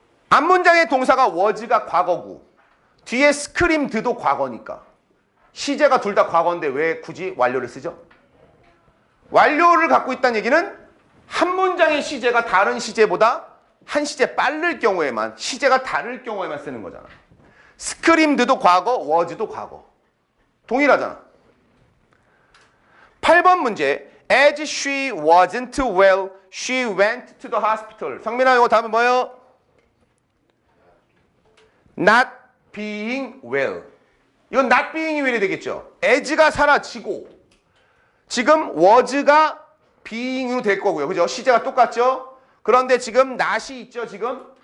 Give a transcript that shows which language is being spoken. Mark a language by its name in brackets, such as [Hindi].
[Korean] 앞문장의 동사가 was가 과거고 뒤에 screamed도 과거니까 시제가 둘 다 과거인데 왜 굳이 완료를 쓰죠? 완료를 갖고 있다는 얘기는 한 문장의 시제가 다른 시제보다 한 시제 빠를 경우에만 시제가 다를 경우에만 쓰는 거잖아. screamed도 과거, was도 과거. 동일하잖아. 8번 문제. [English] As she wasn't well, she went to the hospital. [Korean] 성민아, 이거 답은 뭐예요? [English] Not being well. [Korean] 이건 [English] not being well이 되겠죠. [Korean] as가 사라지고 지금 was가 being으로 될 거고요. 그죠? 시제가 똑같죠? 그런데 지금 not이 있죠, 지금?